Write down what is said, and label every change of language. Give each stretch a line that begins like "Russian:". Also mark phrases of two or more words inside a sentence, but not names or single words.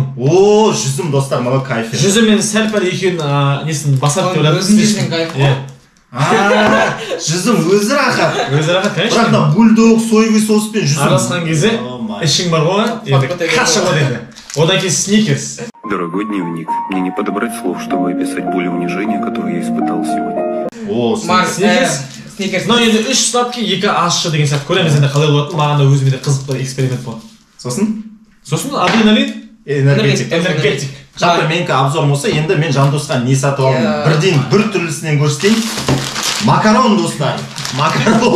Kazakh: О, жүзім достар, мынау кайф. Жүзім мен сәл пәл екеуін несін басап деп ойладым. Өзін жесең кайф қой. Жүзім өзі рахат. Өзі рахат, конечно. Бірақ та бульдог,
Russian: соевый соуспен
Kazakh: жүзім. Араласқан кезде ішің бар ғой, енді каша ғой енді. Одан кейін сникерс.
Russian: Дорогой дневник, мне не подобрать слов, чтобы описать боль и унижение, которое я испытал сегодня.
Kazakh: О, сникерс. Но енді 3 сладкий, 2 ащы деген сияқты көреміз енді қалай болады. Маған да өзіме де қызық бір эксперимент болды. Сосын адреналин, энергетик. Жалпы менікі обзорым болса, енді мен Жандосқа не сатып алдым? Бірден бір түрлісінен көрсетейін. Макарон, достар. Макарон.